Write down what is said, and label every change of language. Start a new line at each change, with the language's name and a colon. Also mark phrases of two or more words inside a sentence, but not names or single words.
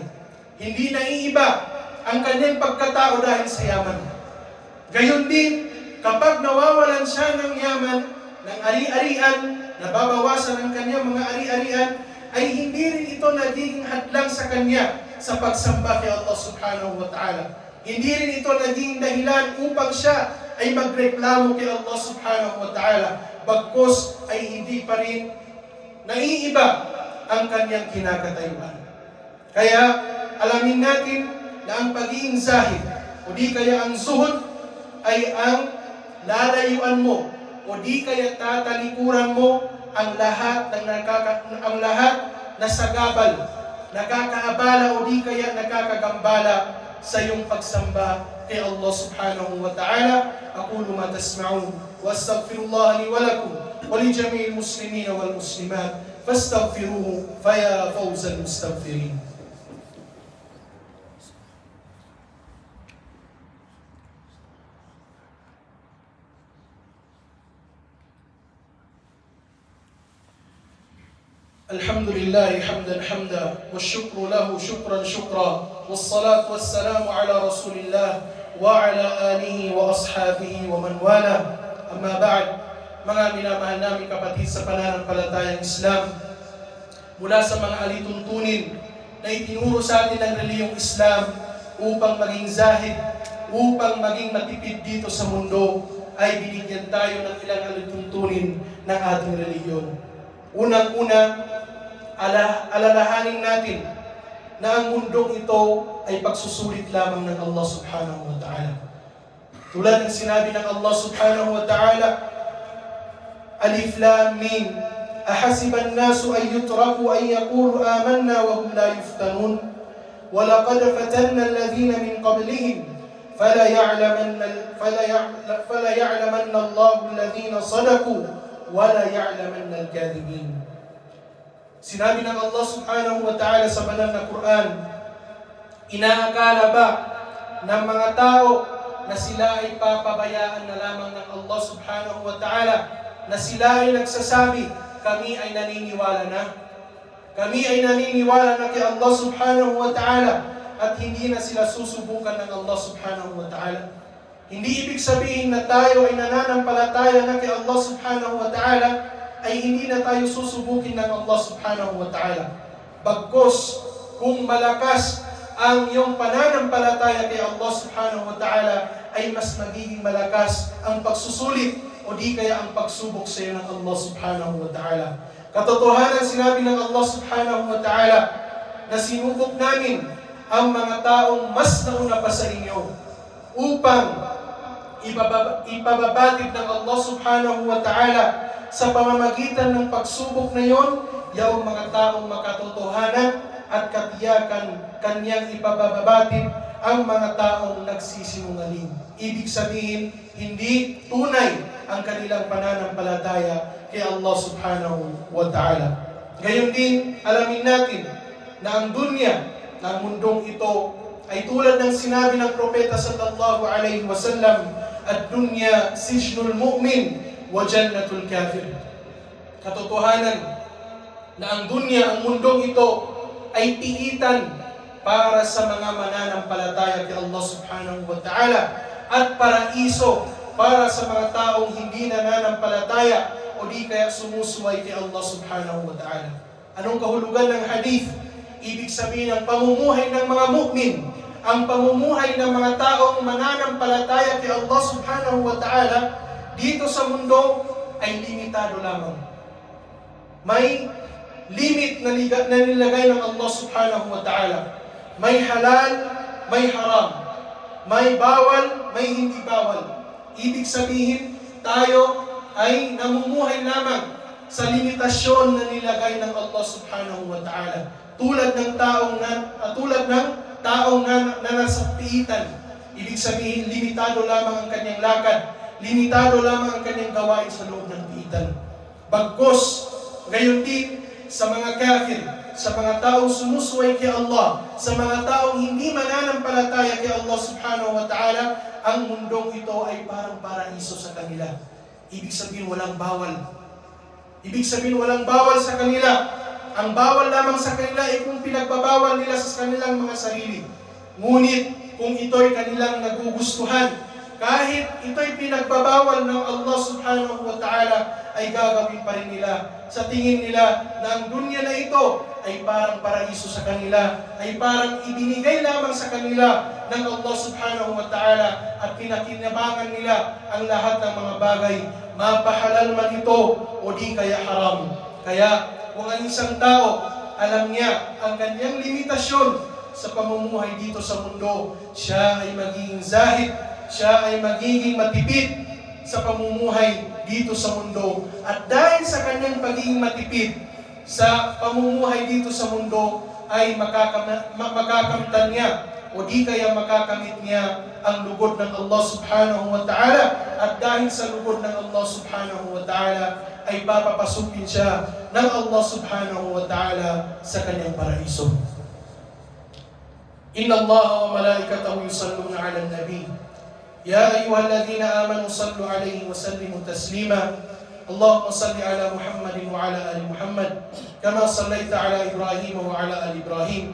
Filipino: Hindi naiiba ang kanyang pagkatao dahil sa yaman. Gayon din, kapag nawawalan siya ng yaman, ng ari-arian, nababawasan ang kanyang mga ari-arian, ay hindi rin ito nagiging hadlang sa kanya sa pagsamba kay
Arabic: الله سبحانه وتعالى.
Filipino: Hindi rin ito naging dahilan upang siya ay magreklamo kay
Arabic: الله سبحانه وتعالى.
Filipino: Bagkos ay hindi pa rin naiiba ang kanyang kinakatayuan. Kaya alamin natin na ang pagiging zahid o di kaya ang zuhud ay ang lalayuan mo o di kaya tatalikuran mo ang lahat na sagabal, nakakaabala o di kaya nakakagambala sa iyong pagsamba kay
Arabic: الله سبحانه وتعالى. أقول ما تسمعون وأستغفر الله لي ولكم ولجميع المسلمين والمسلمات فاستغفروه فيا فوز المستغفرين. الحمد لله حمدا حمدا والشكر له شكرا شكرا والصلاة والسلام على رسول الله وعلى آله وأصحابه ومن والاه. أما بعد,
Filipino: mga minamahal namin kapatid sa pananampalatayang Islam, mula sa mga alituntunin na itinuro sa atin ng reliyong Islam upang maging zahid, upang maging matipid dito sa mundo, ay binigyan tayo ng ilang alituntunin ng ating reliyon. Unang-una, alalahanin natin na ang mundong ito ay pagsusulit lamang ng
Arabic: الله سبحانه وتعالى.
Filipino: Tulad ng sinabi ng
Arabic: الله سبحانه وتعالى الم أحسب الناس أن يتركوا أن يقولوا آمنا وهم لا يفتنون ولقد فتنا الذين من قبلهم فليعلمن الله الذين صدقوا وليعلمن الكاذبين.
Filipino: Sinabi ng
Arabic: الله سبحانه وتعالى
Filipino: sa banal na Quran, inaakala ba ng mga tao na sila ay papabayaan na lamang ng
Arabic: الله سبحانه وتعالى,
Filipino: na sila ay nagsasabi, kami ay naniniwala na. Kami ay naniniwala na kay
Arabic: الله سبحانه وتعالى
Filipino: at hindi na sila susubukan ng
Arabic: الله سبحانه وتعالى.
Filipino: Hindi ibig sabihin na tayo ay nananampalataya na kay
Arabic: الله سبحانه وتعالى
Filipino: ay hindi na tayo susubukin ng
Arabic: الله سبحانه وتعالى.
Filipino: Bagkus, kung malakas ang iyong pananampalataya kay
Arabic: الله سبحانه وتعالى,
Filipino: ay mas magiging malakas ang pagsusulit o di kaya ang pagsubok sa iyo ng
Arabic: الله سبحانه وتعالى.
Filipino: Katotohanan, sinabi ng
Arabic: الله سبحانه وتعالى
Filipino: na sinubok namin ang mga taong mas nauna pa sa inyo upang ipababatid ng
Arabic: الله سبحانه وتعالى
Filipino: sa pamamagitan ng pagsubok na yon, yaong mga taong makatotohanan at katiyakan kanyang ipababatid ang mga taong nagsisinungaling. Ibig sabihin, hindi tunay ang kanilang pananampalataya kay
Arabic: الله سبحانه وتعالى.
Filipino: Gayon din, alamin natin na ang dunya, na ang mundong ito, ay tulad ng sinabi ng propeta
Arabic: صلى الله عليه وسلم, الدنيا سجن المؤمن وجنة الكافر.
Filipino: Katotohanan na ang dunya, ang mundong ito, ay piitan para sa mga mananampalataya kay
Arabic: الله سبحانه وتعالى
Filipino: at paraiso para sa mga taong hindi nananampalataya o di kaya sumusuway kay
Arabic: الله سبحانه وتعالى.
Filipino: Anong kahulugan ng hadith? Ibig sabihin ng pamumuhay ng mga mu'min, ang pamumuhay ng mga taong mananampalataya kay
Arabic: الله سبحانه وتعالى
Filipino: dito sa mundo ay limitado lamang. May limit na nilagay ng
Arabic: الله سبحانه وتعالى.
Filipino: May halal, may haram. May bawal, may hindi bawal. Ibig sabihin, tayo ay namumuhay lamang sa limitasyon na nilagay ng
Arabic: الله سبحانه وتعالى.
Filipino: Tulad ng taong na nasa piitan. Ibig sabihin, limitado lamang ang kanyang lakad. Limitado lamang ang kanyang gawain sa loob ng piitan. Bagkus, gayon din sa mga kafir, sa mga taong sumusuway kay Allah, sa mga taong hindi mananampalataya kay
Arabic: الله سبحانه وتعالى,
Filipino: ang mundong ito ay parang paraiso sa kanila. Ibig sabihin, walang bawal. Ibig sabihin, walang bawal sa kanila. Ang bawal lamang sa kanila ay kung pinagbabawal nila sa kanilang mga sarili. Ngunit, kung ito'y kanilang nagugustuhan, kahit ito'y pinagbabawal ng
Arabic: الله سبحانه وتعالى,
Filipino: ay gagawin pa rin nila. Sa tingin nila na ang dunya na ito ay parang paraiso sa kanila, ay parang ibinigay lamang sa kanila ng
Arabic: الله سبحانه وتعالى
Filipino: at pinakinabangan nila ang lahat ng mga bagay, mapahalal man ito o di kaya haram. Kaya kung ang isang tao alam niya ang kanyang limitasyon sa pamumuhay dito sa mundo. Siya ay magiging zahid, siya ay magiging matipid sa pamumuhay dito sa mundo. At dahil sa kanyang pagiging matipid sa pamumuhay dito sa mundo, ay makakamtan niya o di kaya makakamit niya ang lugod ng
Arabic: الله سبحانه وتعالى.
Filipino: At dahil sa lugod ng
Arabic: الله سبحانه وتعالى,
Filipino: ay papapasukin siya ng
Arabic: الله سبحانه وتعالى
Filipino: sa kanyang paraiso.
Arabic: إن الله وملائكته يصلون على النبي. يا أيها الذين آمنوا صلوا عليه وسلموا تسليما. اللهم صل على محمد وعلى آل محمد كما صليت على إبراهيم وعلى آل إبراهيم.